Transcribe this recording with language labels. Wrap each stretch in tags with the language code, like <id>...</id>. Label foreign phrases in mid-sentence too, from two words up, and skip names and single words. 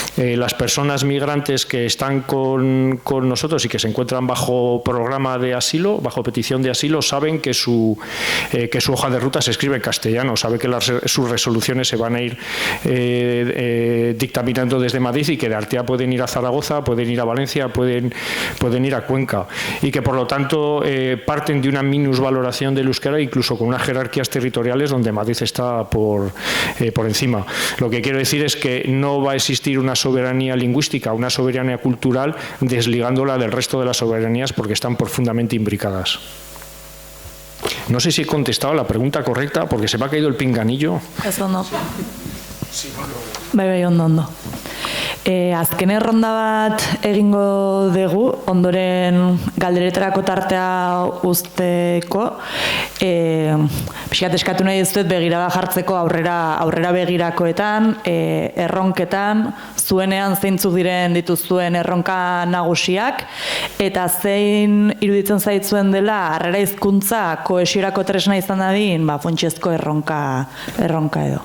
<es>las personas migrantes que están con nosotros y que se encuentran bajo programa de asilo, bajo petición de asilo, saben que su hoja de ruta se escribe en castellano, sabe que sus resoluciones se van a ir dictaminando desde Madrid y que de Artea pueden ir a Zaragoza, pueden ir a Valencia, pueden ir a Cuenca, y que por lo tanto parten de una minusvaloración del euskera, incluso con unas jerarquías territoriales donde Madrid está por encima. Lo que quiero decir es que no va a existir una soberanía lingüística, una soberanía cultural, desligándola del resto de las soberanías, porque están profundamente imbricadas. No sé si he contestado la pregunta correcta, porque se me ha caído el pinganillo.</es> <eu>Ez ondo. Bai, ondo. Azken erronda bat egingo dugu, ondoren galderetarako tartea usteko, pixkat eskatu nahi dizuet begirada jartzeko aurrera begirakoetan, erronketan, zuenean zeintzuk diren dituzuen erronka nagusiak, eta zein iruditzen zaitzuen dela harrera hizkuntza kohesiorako tresna izan dadin, funtsezko erronka edo.</eu>